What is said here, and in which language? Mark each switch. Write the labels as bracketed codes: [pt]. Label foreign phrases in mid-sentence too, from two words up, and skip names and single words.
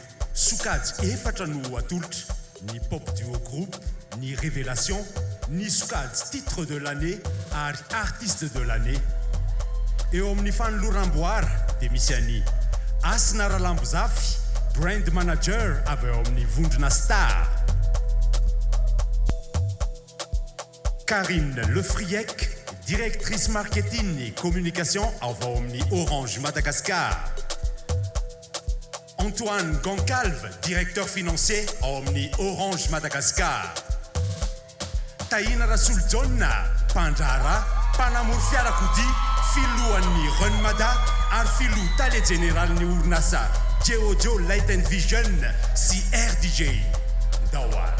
[mg] Sokajy efatra no atolotra, ny [fr] pop duo groupe, [mg] ny révélation, ny sokajy [fr] titre de l'année [mg] ary [fr] artiste de l'année. [mg] Eo amin'ny fanoloram-boara dia misy any Asina Ralambozafy, [en] brand manager [mg] avy eo amin'ny Vondrona Star. Karine Lefriec, [fr] directrice marketing et communication [mg] avy eo amin'ny [fr] Orange Madagascar. [mg] Antoine Goncalve, [fr] directeur financier [mg] ao amin'ny Orange Madagascar. Taina Rasoul John, mpandrara, mpanamory fiarakodia, filohan'ny Renmada ary filoha tale général-ny orinasa Geojo Light and Vision sy RDJ Ndawary.